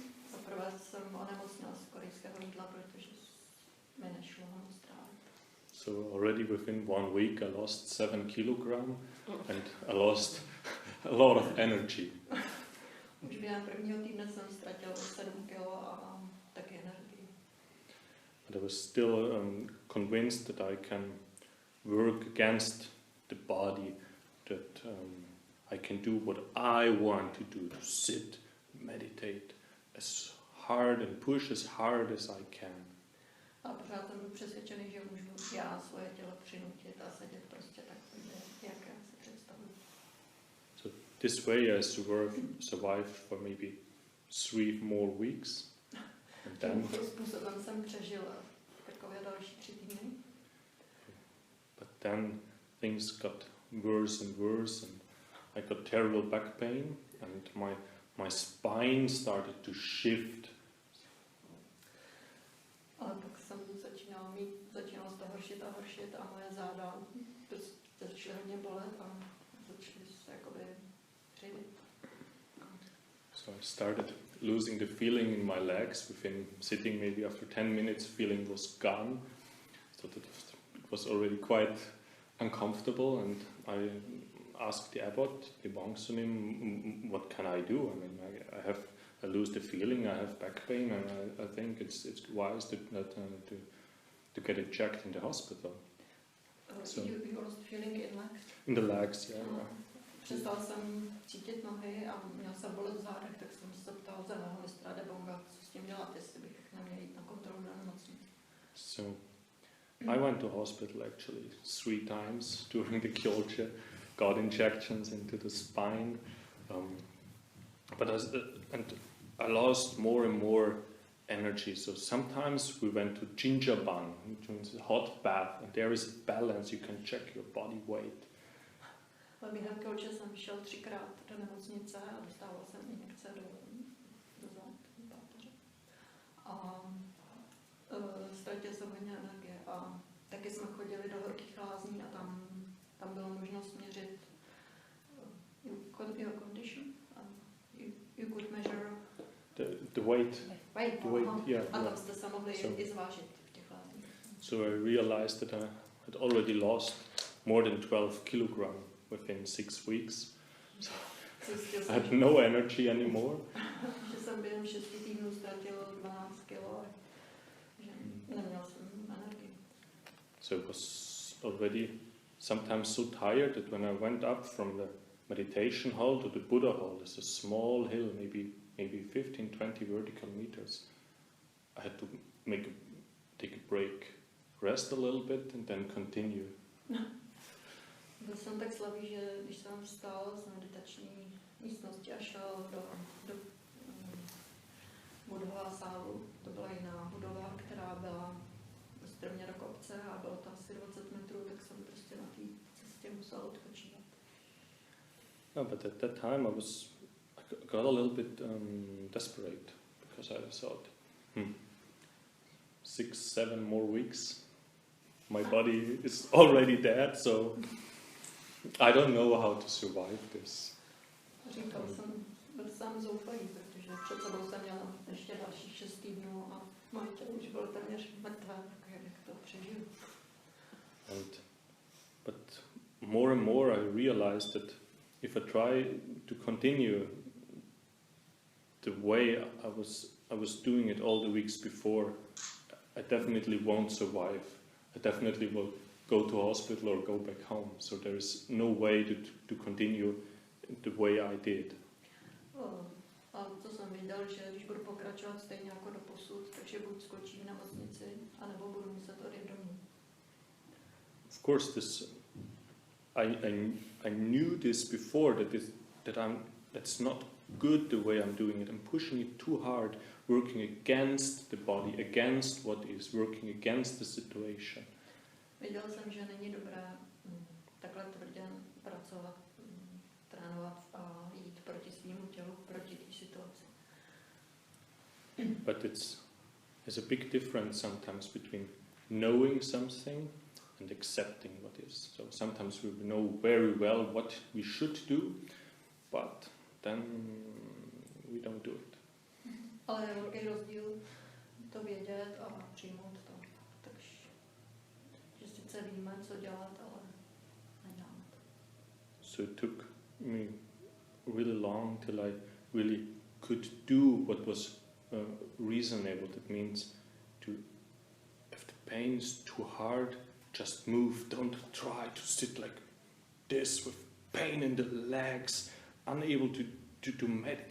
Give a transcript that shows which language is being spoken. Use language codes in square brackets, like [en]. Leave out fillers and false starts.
[cs] Zaprvé jsem onemocněla z korejského jídla, protože mi nešlo ho strávit. [en] So already within 1 week I lost 7 kilograms and I lost a lot of energy. [cs] Už během prvního týdne jsem ztratil 7 kilo a taky energii. [en] But I was still convinced that I can work against the body, that I can do what I want to do, to sit, meditate as hard and push as hard as I can. [cs] A pořád jsem byl přesvědčený, že můžu já svoje tělo přinutit a sedět prostě tak, jak já si představuji. [en] So this way I survived for maybe 3 more weeks. And then, [cs] Tím způsobem jsem přežil takové další 3 týdny. [en] but then things got worse and worse and I got terrible back pain and my spine started to shift. [cs] Ale pak jsem začínalo to horšit a moje záda začaly hodně bolet a začaly se jakoby křivit. [en] So I started losing the feeling in my legs within sitting. Maybe after 10 minutes feeling was gone. So that it was already quite uncomfortable and I asked the abbot, the monks, what can I do? I mean, I lose the feeling, I have back pain, and I think it's wise to get it checked in the hospital. So you lost feeling in legs? In the legs, yeah. [cs] Přestal jsem cítit nohy a měl jsem bolet v zádech, tak jsem se ptal za mého mistra Debonga, co s tím dělat, jestli bych neměl jít na kontrolu do nemocnice. [en] So I went to hospital actually 3 times during the gyolche, got injections into the spine, but I lost more and more energy. So sometimes we went to Jinjaban, which means a hot bath, and there is a balance, you can check your body weight. [cs] Během gyolche jsem šel 3krát do nemocnice a dostával jsem injekce do zad, do páteře. A ztratil jsem hodně energie a taky jsme chodili do horkých lázní a tam bylo možnost měřit [en] your condition. You could measure the weight. Weight, the weight, yeah. [cs] A tam jste se mohli i zvážit v těch lázních. [en] So I realized that I had already lost more than 12 kilograms within 6 weeks. So [cs] Zjistil [en] I [cs] jsem, [en] had no energy anymore. [cs] že jsem během 6 týdnů ztratil 12 kilo, že neměl jsem energii. [en] So I was already sometimes so tired that when I went up from the meditation hall to the Buddha hall, there's a small hill, maybe 15-20 vertical meters. I had to take a break, rest a little bit and then continue. [cs] Byl jsem tak slabý, že když jsem vstal z meditační místnosti a šel do budova sálu, to byla jiná budova, která byla strmě do kopce a bylo to asi 20 metrů, tak jsem prostě na té cestě musel odpočívat. [en] No, but at that time I got a little bit desperate because I thought, 6-7 more weeks, my body is already dead, so I don't know how to survive this. [cs] Říkal jsem, byl sám zoufalý, protože před sebou jsem měl ještě dalších 6 týdnů a moje tělo už bylo téměř mrtvé, tak jak to přežiju. [en] But more and more I realized that if I try to continue the way I was doing it all the weeks before, I definitely won't survive. I definitely will go to hospital or go back home. So there is no way to continue the way I did. [cs] A to jsem viděl, že když budu pokračovat stejně jako doposud, takže buď skočím v nemocnici, anebo budu muset odjet domů. [en] Of course, this I knew this before that's not good the way I'm doing it. I'm pushing it too hard, working against the body, against what is, working against the situation. [cs] Věděl jsem, že není dobré takhle tvrdě pracovat, trénovat a jít proti svýmu tělu, proti té situaci. [en] But there's a big difference sometimes between knowing something and accepting what is. So sometimes we know very well what we should do, but then we don't do it. [cs] Ale je velký rozdíl to vědět a přijmout to. Takže sice víme, co dělat, ale neděláme to. [en] So it took me really long till I really could do what was reasonable. That means if the pain is too hard, just move. Don't try to sit like this with pain in the legs, unable to meditate.